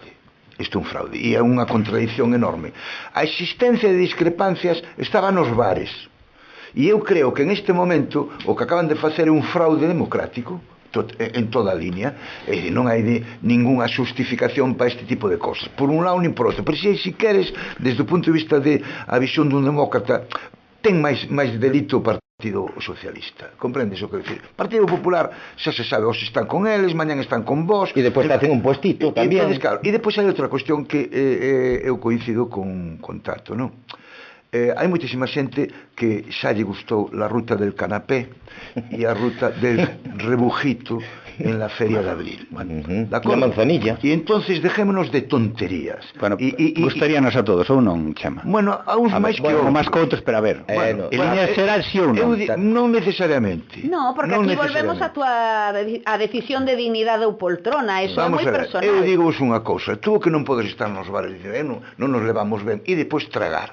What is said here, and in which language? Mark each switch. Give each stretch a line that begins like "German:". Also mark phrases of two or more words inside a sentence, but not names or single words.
Galician: Isto é un fraude e é unha contradición enorme. A existencia de discrepancias estaba nos bares e eu creo que en este momento o que acaban de facer é un fraude democrático en toda a línea, non hai ninguna xustificación para este tipo de cosas por un lado nin por outro, pero se queres desde o punto de vista de a visión dun demócrata ten máis delito o Partido Socialista, comprendes o que decir? Partido Popular xa se sabe, hoxe están con eles, mañan están con vos e depois hacen un puestito tamén, e depois hai outra cuestión que eu coincido con Tato, non? Hai moitísima xente que xa lle gustou
Spanish: la ruta del canapé
Galician: e a ruta
Spanish: del rebujito en la feria de abril. La manzanilla. E entonces dejémonos de tonterías.
Galician: Bueno, gustaríanos a todos, ou non, Chema? Bueno, a uns máis que outros. Máis que outros, pero a ver. En línea xeral, si ou non? Non necesariamente. No, porque aquí volvemos a decisión de dignidade ou poltrona, eso é moi personal. Eu digo unha cousa, tú que non podes estar nos bares e dicir, non nos levamos ben, e depois tragar.